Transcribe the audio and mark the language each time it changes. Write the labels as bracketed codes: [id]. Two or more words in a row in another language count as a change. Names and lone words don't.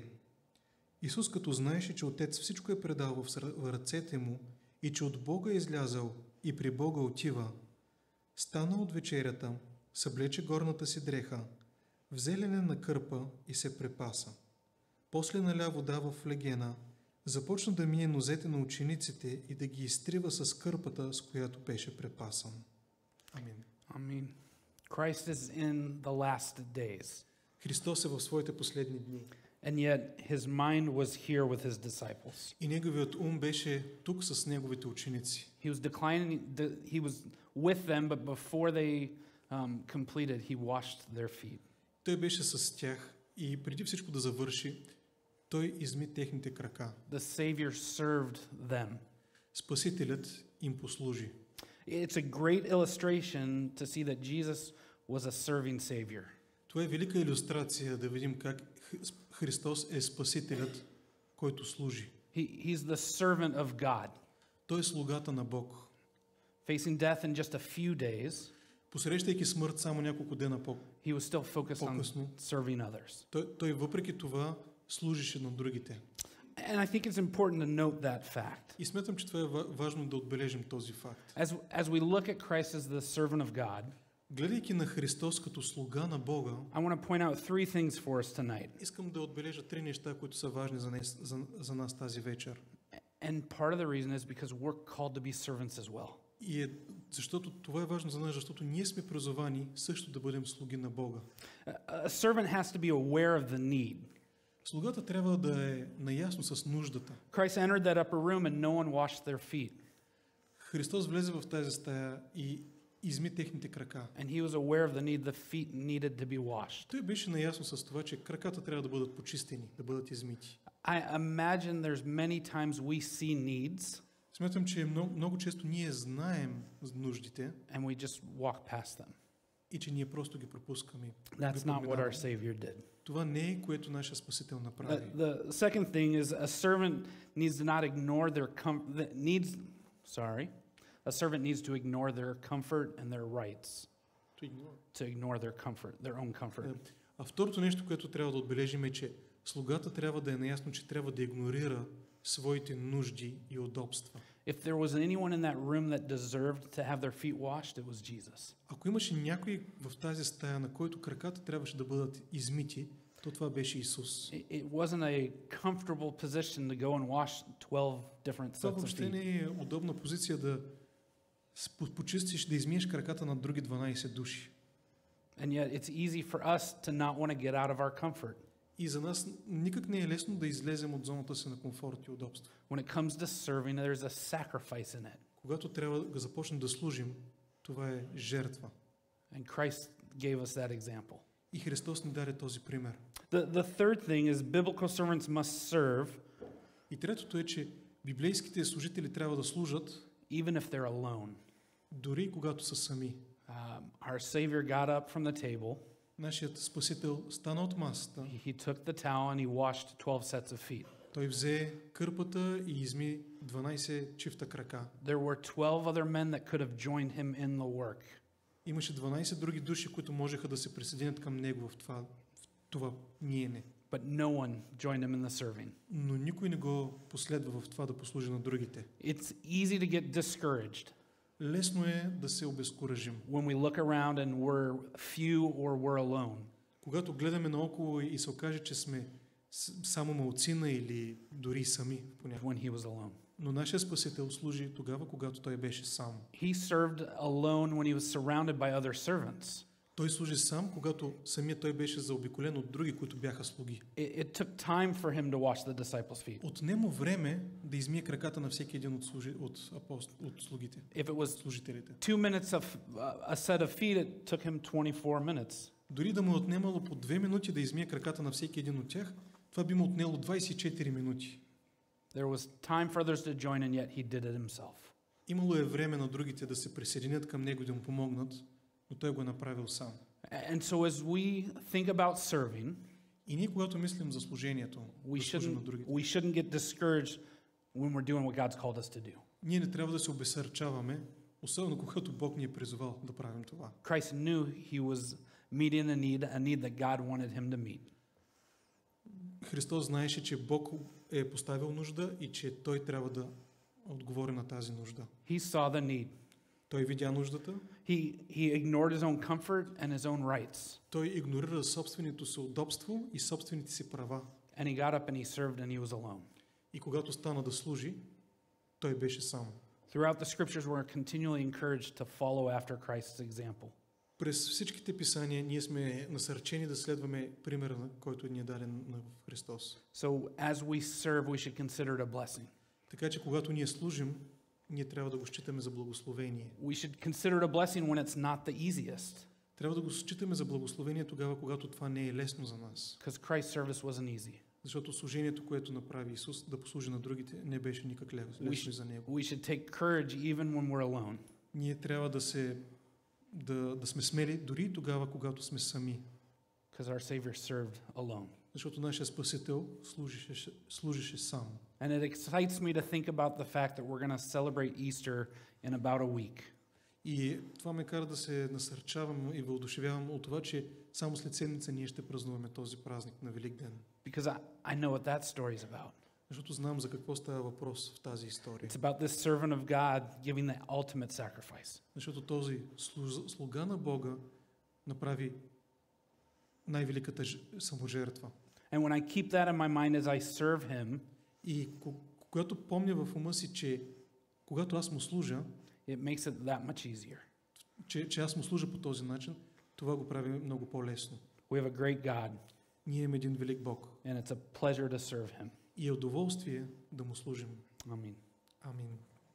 [bg] Исус, като знаеше, че Отец всичко е предал в ръцете му и че от Бога е излязъл и при Бога отива, стана от вечерята, съблече горната си дреха, взе ленена кърпа и се препаса. После наля вода в легена, започна да мие нозете на учениците и да ги изтрива с кърпата, с която беше препасан. Амин. Амин. [en] Christ is in the last days. [bg] Христос е в своите последни дни. [en] And yet his mind was here with his disciples. [bg] И неговият ум беше тук с неговите ученици. [en] He was with them, but before they completed, he washed their feet. [bg] Той беше с тях и преди всичко да завърши, той изми техните крака. [en] The Savior served them. [bg] Спасителят им послужи. [en] It's a great illustration to see that Jesus was a serving Savior. [bg] Това е велика илюстрация да видим как Христос е спасителят, който служи. [en] He's the servant of God. [bg] Той е слугата на Бог. [en] Facing death in just a few days, [bg] посрещайки смърт само няколко дена [en] he was still focused on serving others. [bg] Той въпреки това служеше на другите. [en] And I think it's important to note that fact. [bg] И смятам, че това е важно да отбележим този факт. [en] As we look at Christ as the servant of God, [bg] гледайки на Христос като слуга на Бога, [en] I want to point out three things for us tonight. [bg] Искам да отбележа три неща, които са важни за нас тази вечер. [en] And part of the reason is because we're called to be servants as well. [bg] И защото това е важно за нас, защото ние сме призовани също да бъдем слуги на Бога. [en] A servant has to be aware of the need. [bg] Слугата трябва да е наясно с нуждата. [en] Christ entered that upper room and no one washed their feet. [bg] Христос влезе в тази стая и изми техните крака. [en] And he was aware of the need the feet needed to be washed. [bg] Той беше наясно с това, че краката трябва да бъдат почистени, да бъдат измити. [en] I imagine there's many times we see needs [bg] Смятам, че много често ние знаем нуждите [en] and we just walk past them. [bg] и че ние просто ги пропускаме. [en] That's not what our Savior did. [bg] Това не е, което нашия Спасител направи. [en] The second thing is a servant needs to not ignore their a servant needs to ignore their comfort and their rights. To ignore their comfort, their own comfort. [bg] А второто нещо, което трябва да отбележим е, че слугата трябва да е наясно, че трябва да игнорира своите нужди и удобства. [en] If there was anyone in that room that deserved to have their feet washed, it was Jesus. [bg] Ако имаше някой в тази стая, на който краката трябваше да бъдат измити, то това беше Исус. [en] It wasn't a comfortable position to go and wash 12 different [bg] Това [en] sets of [bg] въобще [en] feet. [bg] не е удобна позиция да почистиш, да измиеш краката на други 12 души. [en] And yet it's easy for us to not want to get out of our comfort. [bg] И за нас никак не е лесно да излезем от зоната си на комфорт и удобство. [en] When it comes to serving, there's a sacrifice in it. [bg] Когато трябва да започнем да служим, това е жертва. [en] And Christ gave us that example. [bg] И Христос ни даде този пример. [en] The third thing is biblical servants must serve [bg] И третото е, че библейските служители трябва да служат, [en] even if they're alone. [bg] дори когато са сами. [en] Our Savior got up from the table. [bg] Нашият Спасител стана от масата. [en] He took the towel and he washed 12 sets of feet. [bg] Той взе кърпата и изми 12 чифта крака. [en] There were 12 other men that could have joined him in the work. [bg] Имаше 12 други души, които можеха да се присъединят към него в това ниене. [en] But no one joined him in the serving. [bg] Но никой не го последва в това да послужи на другите. [en] It's easy to get discouraged [bg] Лесно е да се обезкуражим. [en] when we look around and we're few or we're alone. [bg] Когато гледаме наоколо и се окаже, че сме само малцина или дори сами понякога. [en] When he was alone. [bg] Но нашия Спасител служи тогава, когато той беше сам. [en] He served alone when he was surrounded by other servants. [bg] Той служи сам, когато самият той беше заобиколен от други, които бяха слуги. [en] It took time for him to wash the disciples' feet. [bg] Отнема време да измие краката на всеки един от слугите. [en] If it was [bg] Служителите. [en] 2 minutes of a set of feet, it took him 24 minutes. [bg] Дори да му отнемало по 2 минути да измие краката на всеки един от тях, това би му отнело 24 минути. [en] There was time for others to join, and yet he did it himself. [bg] Имало е време на другите да се присъединят към него и да му помогнат, но той го е направил сам. [en] And so as we think about serving, [bg] И ние, когато мислим за служението, да служим на другите, [en] we shouldn't get discouraged when we're doing what God's called us to do. [bg] ние не трябва да се обесърчаваме, особено когато Бог ни е призовал да правим това. [en] Christ knew he was meeting a need that God wanted him to meet. [bg] Христос знаеше, че Бог е поставил нужда и че той трябва да отговори на тази нужда. [en] He saw the need. [bg] Той видя нуждата. [en] He ignored his own comfort and his own rights. [bg] Той игнорира собственото си удобство и собствените си права. [en] And he got up and he served and he was alone. [bg] И когато стана да служи, той беше сам. [en] Throughout the scriptures we're continually encouraged to follow after Christ's example. [bg] През всичките писания ние сме насърчени да следваме примера, който ни е даден на Христос. [en] So as we serve, we should consider it a blessing. [bg] Така че когато ние служим, ние трябва да го считаме за благословение. [en] We should consider it a blessing when it's not the easiest. [bg] Трябва да го считаме за благословение тогава, когато това не е лесно за нас. [en] Because Christ's service wasn't easy. [bg] Защото служението, което направи Исус, да послужи на другите, не беше никак лесно за него. [en] We should take courage even when we're alone. [bg] Ние трябва да сме смели дори и тогава, когато сме сами. [en] Because our Savior served alone. [bg] Защото нашия Спасител служеше сам. [en] And it excites me to think about the fact that we're going to celebrate Easter in about a week. [bg] И това ме кара да се насърчавам и въодушевявам от това, че само след седмица ние ще празнуваме този празник на Великден. [en] Because I know what that story is about. [bg] Защото знам за какво става въпрос в тази история. [en] It's about this servant of God giving the ultimate sacrifice. [bg] Защото този слуга на Бога направи най-великата саможертва. [en] And when I keep that in my mind as I serve him, [bg] И когато помня в ума си, че когато аз му служа, [en] it makes it that much easier. [bg] че аз му служа по този начин, това го прави много по-лесно. [en] We have a great God, [bg] Ние имаме един велик Бог. [en] And it's a pleasure to serve him. [bg] И е удоволствие да му служим. [en] Amen. [bg] Амин.